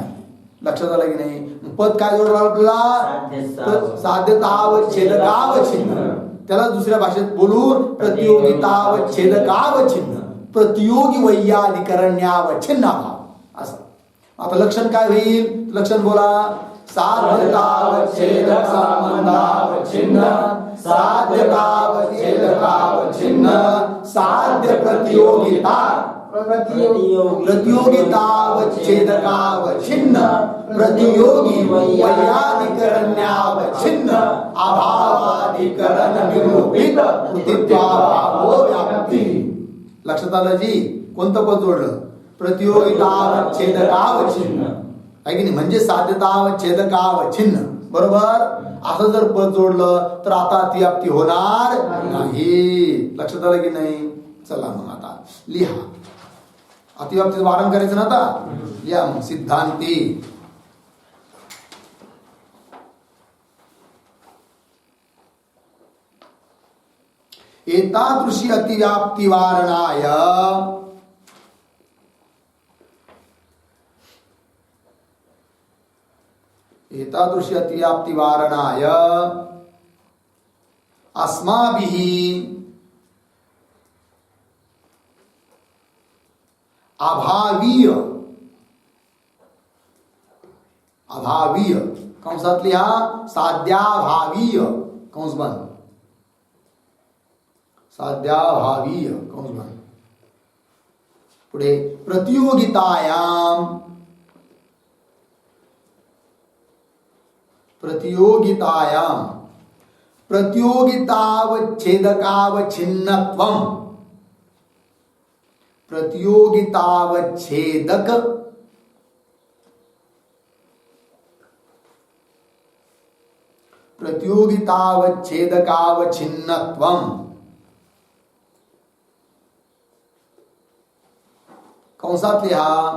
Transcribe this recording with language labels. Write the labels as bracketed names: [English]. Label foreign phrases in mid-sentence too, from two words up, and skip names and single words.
[Marathi] लक्षात आलं की नाही? पद काय जोडलं आपल्याला? साध्यतावच्छेदकावच्छिन्न. त्याला दुसऱ्या भाषेत बोलून प्रतियोगितावच्छेदकावच्छिन्न. [Sanskrit] प्रतियोगी वैयाधिकरण्यावच्छिन्नाभाव असं. [Marathi] आता लक्षण काय होईल? लक्षण बोला. [Sanskrit] साध्यतावच्छेदक संबंधावच्छिन्न साध्यतावच्छेदकावच्छिन्न साध्य प्रतियोगिता प्रतियोगितावच्छेदकावच्छिन्न प्रतियोगी वैयाधिकरण्यावच्छिन्न अभावाधिकरण निरूपित कृतित्वाभावो व्याप्ती. [Marathi] लक्षात आलं जी? कोणतं पद जोडलं? प्रतियोगितावच्छेदकावच्छिन्न आहे की नाही? म्हणजे साध्यतावच्छेदकावच्छिन्न. बरोबर. असं जर पद जोडलं तर आता अतिव्याप्ती होणार नाही. लक्षात आलं की नाही? चला मग आता लिहा. अतिव्याप्तीचं वारण करायचं ना आता. लिहा मग. [Sanskrit] सिद्धांती एतादृशी अतिव्याप्ती वारणाय एतादृशी अतिव्याप्ती वारणाय अस्माभिः अभावीय [Marathi] कंसात लिहा. साध्याभावीय कंस बंद. साध्याभावीय कंस बंद. पुढे प्रतियोगितायाम [Sanskrit] प्रतियोगितावच्छेदकावच्छिन्नत्वम् प्रतियोगितावच्छेदकावच्छिन्नत्वम् [Marathi] कंसात लिहा.